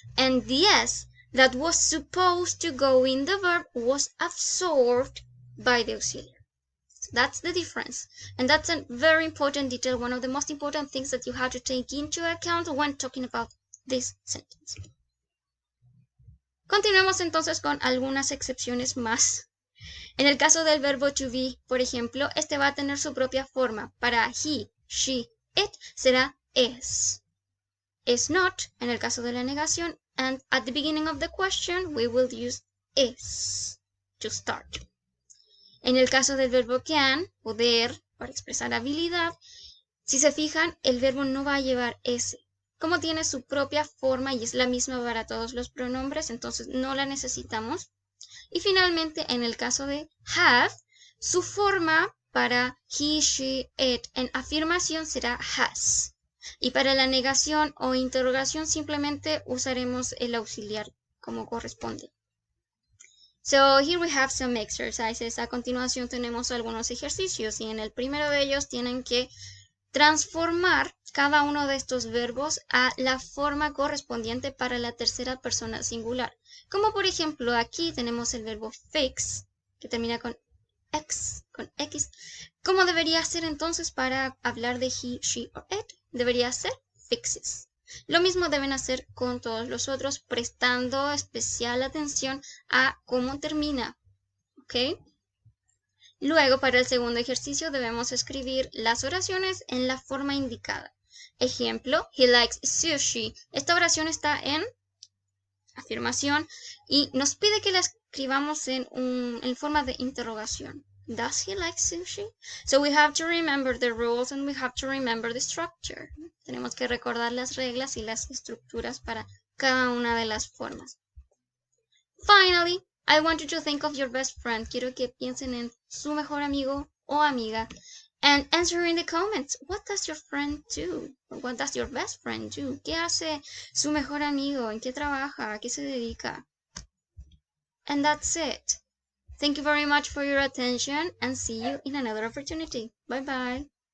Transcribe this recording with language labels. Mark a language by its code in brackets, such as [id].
[en] And the S that was supposed to go in the verb was absorbed by the auxiliary. So that's the difference. And that's a very important detail, one of the most important things that you have to take into account when talking about this sentence. [es] Continuemos entonces con algunas excepciones más. En el caso del verbo to be, por ejemplo, este va a tener su propia forma. Para he, she, it será is. [en] Is not, [es] en el caso de la negación, [en] and at the beginning of the question we will use is to start. [es] En el caso del verbo can, poder, para expresar habilidad, si se fijan, el verbo no va a llevar s. Como tiene su propia forma y es la misma para todos los pronombres, entonces no la necesitamos. Y finalmente, en el caso de have, su forma para he, she, it en afirmación será has. Y para la negación o interrogación simplemente usaremos el auxiliar como corresponde. [en] So here we have some exercises. [es] A continuación tenemos algunos ejercicios y en el primero de ellos tienen que transformar cada uno de estos verbos a la forma correspondiente para la tercera persona singular. Como por ejemplo aquí tenemos el verbo fix, que termina con X. ¿Cómo debería ser entonces para hablar de he, she o it? Debería ser fixes. Lo mismo deben hacer con todos los otros, prestando especial atención a cómo termina. ¿Ok? Luego, para el segundo ejercicio, debemos escribir las oraciones en la forma indicada. Ejemplo, [en] he likes sushi. [es] Esta oración está en afirmación y nos pide que la escribamos en forma de interrogación. [en] Does he like sushi? So we have to remember the rules and we have to remember the structure. [es] Tenemos que recordar las reglas y las estructuras para cada una de las formas. [en] Finally, I want you to think of your best friend. [es] Quiero que piensen en su mejor amigo o amiga. [en] And answer in the comments, what does your friend do? Or what does your best friend do? [es] ¿Qué hace su mejor amigo? ¿En qué trabaja? ¿A qué se dedica? [en] And that's it. Thank you very much for your attention and see you in another opportunity. Bye bye.